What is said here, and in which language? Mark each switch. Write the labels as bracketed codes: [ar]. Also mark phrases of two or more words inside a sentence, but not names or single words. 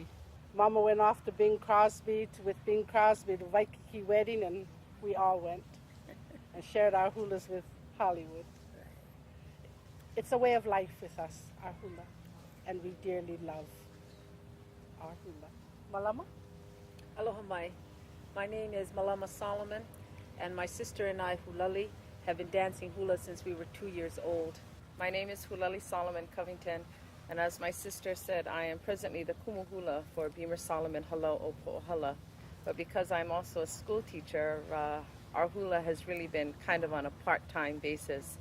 [en] Mama went off to Bing Crosby, with Bing Crosby, the Waikiki wedding, and we all went and shared our hulas with Hollywood. It's a way of life with us, our hula, and we dearly love our hula. Malama? [haw] Aloha mai. [en] My name is Malama Solomon, and my sister and I, Hulali, have been dancing hula since we were 2 years old. My name is Hulali Solomon Covington, and as my sister said, I am presently the [haw] kumu hula [en] for Beamer Solomon Halau Opo'ohala. But because I'm also a school teacher, our hula has really been kind of on a part-time basis.